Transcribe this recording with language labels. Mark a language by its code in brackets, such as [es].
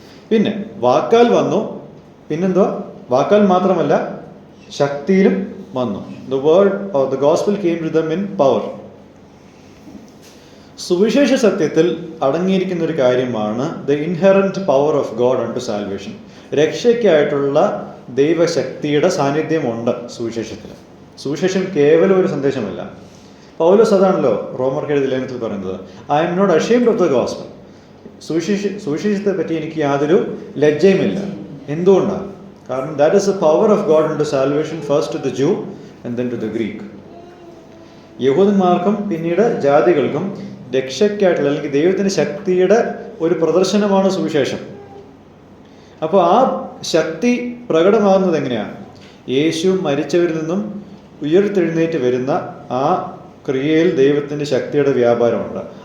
[ml] പിന്നെ വാക്കാൽ വന്നു, പിന്നെന്തോ, വാക്കാൽ മാത്രമല്ല ശക്തിയിലും വന്നു. [en] The word or the gospel came to them in power. [ml] സുവിശേഷ സത്യത്തിൽ അടങ്ങിയിരിക്കുന്ന ഒരു കാര്യമാണ് [en] the inherent power of God unto salvation. [ml] രക്ഷയ്ക്കായിട്ടുള്ള ദൈവശക്തിയുടെ സാന്നിധ്യമുണ്ട് സുവിശേഷത്തിൽ. സുവിശേഷം കേവലം ഒരു സന്ദേശമല്ല. പൗലോസ് അതാണല്ലോ റോമർക്ക് എഴുതിയ ലേഖനത്തിൽ പറയുന്നത്, [en] I am not ashamed of the gospel. [ml] സുവിശേഷത്തെ പറ്റി എനിക്ക് യാതൊരു ലജ്ജയുമില്ല. എന്തുകൊണ്ടാണ്? [en] കാരണം that is the power of God unto salvation, first to the Jew and then to the Greek. [ml] യഹൂദന്മാർക്കും പിന്നീട് ജാതികൾക്കും രക്ഷയ്ക്കായിട്ടുള്ള അല്ലെങ്കിൽ ദൈവത്തിൻ്റെ ശക്തിയുടെ ഒരു പ്രദർശനമാണ് സുവിശേഷം. അപ്പോൾ ആ ശക്തി പ്രകടമാകുന്നത് എങ്ങനെയാണ്? യേശു മരിച്ചവരിൽ നിന്നും ഉയർത്തെഴുന്നേറ്റ് വരുന്ന ആ ക്രിയയിൽ ദൈവത്തിൻ്റെ ശക്തിയുടെ വ്യാപാരമുണ്ട്.